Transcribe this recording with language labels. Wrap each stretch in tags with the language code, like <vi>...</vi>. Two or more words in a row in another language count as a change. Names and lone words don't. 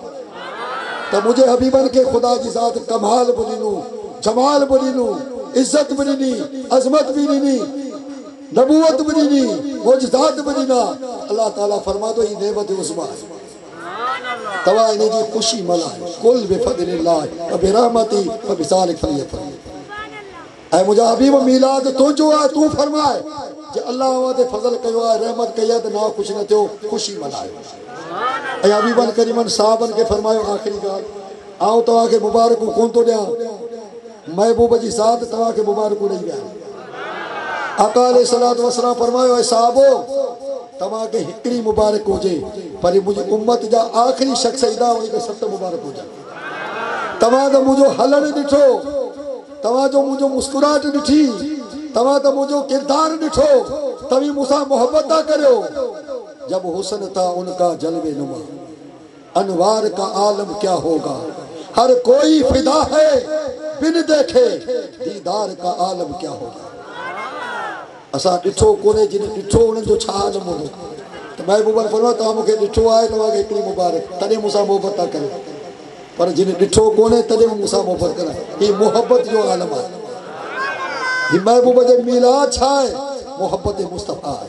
<sd>त मुंहिंजे हबीबन खे ख़ुदा जी ज़ात कमाल बि ॾिनो, जमाल बि ॾिनो, इज़त बि ॾिनी, अज़मत बि ॾिनी, नबूवत बि ॾिनी, मोजज़ात बि ॾिना। अल्लाह ताला फरमातो ही नेमत उज़मा आहे, तव्हां इन जी ख़ुशी मल्हायो।</sd> <ar>قل بفضل الله وبرحمته وبذلك فليفرحوا.</ar> <sd>ऐं मुंहिंजा हबीब मीलाद तुंहिंजो आहे, तूं फरमाए जे अल्लाह अव्हां ते फज़ल कयो आहे, रहमत कई आहे त ना ख़ुशि न थियो, ख़ुशी मल्हायो। ऐं हबीबन करीमन साहबनि खे फरमायो आख़िरी ॻाल्हि, आऊं तव्हांखे मुबारकूं कोन थो ॾियां, महबूब जी ज़ात तव्हांखे मुबारकूं ॾेई विया। आका</sd> <ar>عليه الصلاة والسلام</ar> <sd>फरमायो ऐं साहबो तव्हांखे हिकिड़ी मुबारक हुजे, पर मुंहिंजी उम्मत जा आख़िरी शख़्स ईंदा उनखे 7 मुबारक हुजनि। तव्हां त मुंहिंजो हलण ॾिठो, तव्हांजो मुंहिंजो मुस्कुराहट ॾिठी, तव्हां त मुंहिंजो किरदारु ॾिठो, तव्हीं मूंसां मोहबत था करियो।</sd> <ur>جب حسن تھا ان کا جلوہ نما، انوار کا عالم کیا ہوگا، ہر کوئی فدا ہے بن دیکھے، دیدار کا عالم کیا ہوگا.</ur> <sd>असां ॾिठो कोन्हे, जिन ॾिठो उन्हनि जो छा नमूनो। त महबूबन फरमायो तव्हां मूंखे ॾिठो आहे, तव्हांखे हिकिड़ी मुबारक, तॾहिं मूंसां मोहबत था करियो। पर जिन ॾिठो कोन्हे तॾहिं मूंसां मोहबत करा, हीअ मोहबत जो आलम आहे। हीअ महबूब जे मीलाद छा आहे, मोहबत मुस्तफ़ा आहे।</sd>